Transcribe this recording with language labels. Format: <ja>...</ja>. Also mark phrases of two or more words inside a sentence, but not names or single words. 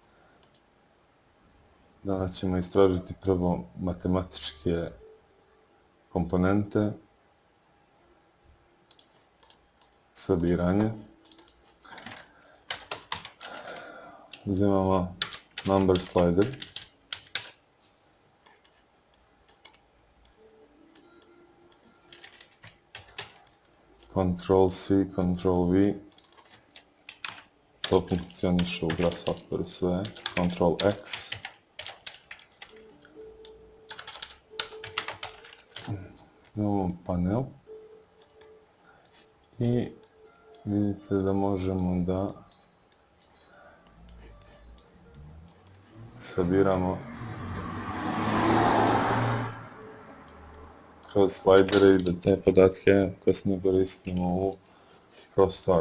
<sr>Danas ćemo istražiti prvo matematičke komponente, sabiranje. Uzimamo</sr> <en>number slider.</en> <sr>Ctrl C, Ctrl V. To funkcioniše u Grasshopperu sve. Ctrl X. Imamo panel. I vidite da možemo da sabiramo kroz slajdere i da te podatke kasnije koristimo u prostoru.</sr>